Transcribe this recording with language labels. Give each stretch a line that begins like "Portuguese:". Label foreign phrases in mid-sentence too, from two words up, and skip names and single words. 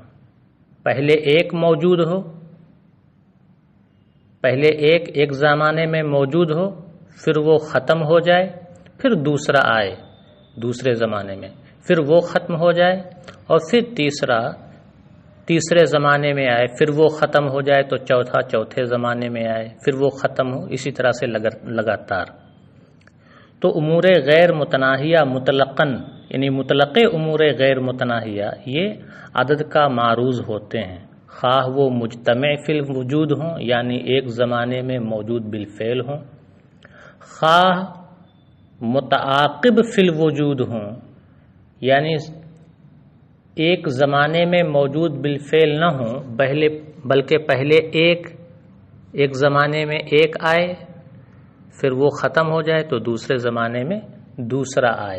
Urdu: پہلے ایک موجود ہو، پہلے ایک زمانے میں موجود ہو، پھر وہ ختم ہو جائے، پھر دوسرا آئے دوسرے زمانے میں، پھر وہ ختم ہو جائے، اور پھر تیسرے زمانے میں آئے، پھر وہ ختم ہو جائے تو چوتھے زمانے میں آئے، پھر وہ ختم ہو، اسی طرح سے لگاتار۔ تو امور غیر متناہیہ مطلقاً، یعنی مطلق امور غیر متناہیہ یہ عدد کا معروض ہوتے ہیں، خواہ وہ
Arabic: مجتمع فی الوجود
Urdu: ہوں، یعنی ایک زمانے میں موجود بالفعل ہوں، خواہ
Arabic: متعاقب فی الوجود
Urdu: ہوں، یعنی ایک زمانے میں موجود بالفعل نہ ہوں، بلکہ پہلے ایک زمانے میں ایک آئے، پھر وہ ختم ہو جائے تو دوسرے زمانے میں دوسرا آئے۔